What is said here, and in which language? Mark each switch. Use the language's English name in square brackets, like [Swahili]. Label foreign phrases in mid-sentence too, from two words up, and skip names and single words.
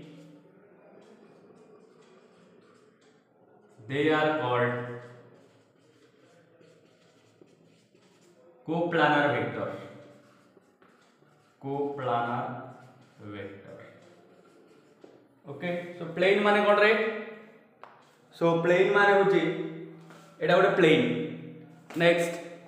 [English] they are called coplanar vectors okay so plane [Odia] ମାନେ କଣ ରେ [English] so plane [Odia] ମାନେ ହେଉଛି ଏଇଟା ଗୋଟେ [English] plane next